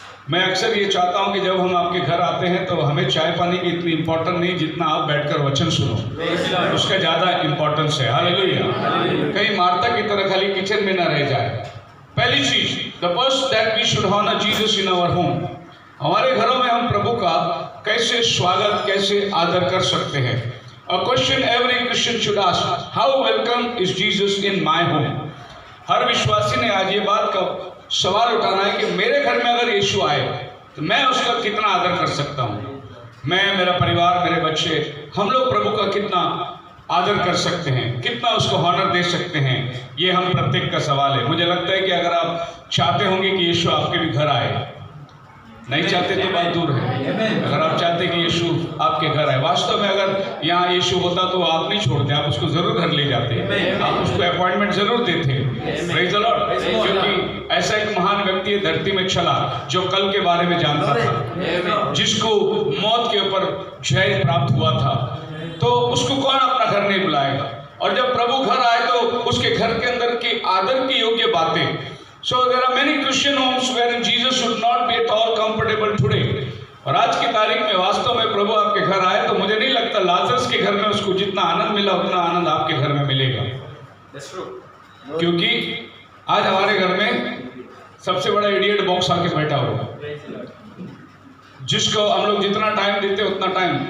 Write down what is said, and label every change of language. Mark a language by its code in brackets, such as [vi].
[hi] मैं अक्सर ये चाहता हूँ कि जब हम आपके घर आते हैं तो हमें चाय पानी की इतनी इम्पोर्टेंट नहीं जितना आप बैठकर वचन सुनो, उसका ज़्यादा इम्पोर्टेंस है। हालेलुया। कहीं मार्था की तरह खाली किचन में ना रह जाए। पहली चीज, [en] The first that we should honour Jesus in our home. [hi] हमारे घरों में हम प्रभु का कैसे स्वागत, कैसे आदर कर सकते हैं। [en] A question every Christian should ask, how welcome is Jesus in my home? [hi] हर विश्वासी ने आज ये बात का सवाल उठाना है कि मेरे घर में अगर यीशु आए तो मैं उसका कितना आदर कर सकता हूँ। मैं, मेरा परिवार, मेरे बच्चे, हम लोग प्रभु का कितना आदर कर सकते हैं, कितना उसको हॉनर दे सकते हैं। ये हम प्रत्येक का सवाल है। मुझे लगता है कि अगर आप चाहते होंगे कि यीशु आपके भी घर आए, नहीं चाहते तो बात दूर है। अगर आप चाहते कि यीशु आपके घर आए, वास्तव में अगर यहाँ यीशु होता तो आप नहीं छोड़ते, आप उसको जरूर घर ले जाते, आप उसको अपॉइंटमेंट जरूर देते। [en] Praise the Lord. [hi] क्योंकि ऐसा एक महान व्यक्ति धरती में चला जो कल के बारे में जानता था, जिसको मौत के ऊपर जय प्राप्त हुआ था, तो उसको कौन अपना घर नहीं बुलाएगा। और जब प्रभु घर आए तो उसके घर के अंदर की आदर की योग्य बातें। [en] So there are many Christian homes wherein Jesus should not be at all comfortable today. [hi] और आज की तारीख में वास्तव में प्रभु आपके घर आए तो मुझे नहीं लगता लाजरस के घर में उसको जितना आनंद मिला उतना आनंद आपके घर में मिलेगा। [en] That's true. [hi] क्योंकि आज हमारे घर में सबसे बड़ा इडियट बॉक्स आके बैठा होगा, जिसको हम लोग जितना टाइम देते उतना टाइम।